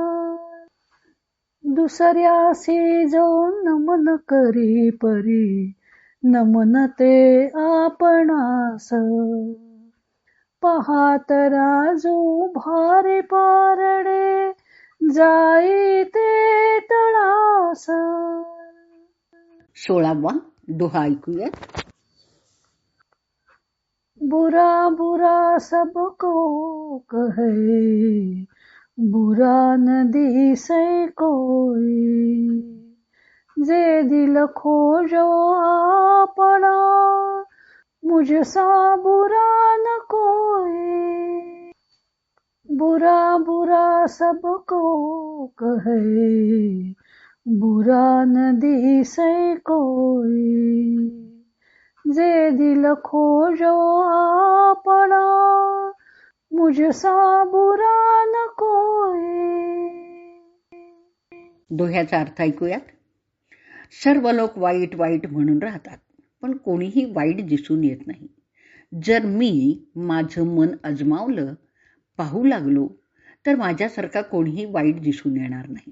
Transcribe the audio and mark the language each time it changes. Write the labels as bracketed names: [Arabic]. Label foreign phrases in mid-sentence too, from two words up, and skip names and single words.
[Marathi] दुसऱ्यासी जो नमन करी परी, नमन ते आपणास. पहा तराजू भारी पारडे, जाई ते तळास. 16वा दोहा ऐकूयात. [Hindi] बुरा बुरा सबको कहे, बुरा न दिसे कोई. जे दिल खोजो आपणा, मुझसा बुरा न कोई. बुरा बुरा सबको कहे, बुरा न दिसे कोई. जे दिल खोजो आपणा, मुझसा बुरा न कोई. [Marathi] दोह्याचा अर्थ ऐकूयात. सर्व लोक वाईट वाईट म्हणून राहतात, पण कोणीही वाईट दिसून येत नाही. जर मी माझं मन अजमावलं, पाहू लागलो तर माझ्यासारखा कोणीही वाईट दिसून येणार नाही.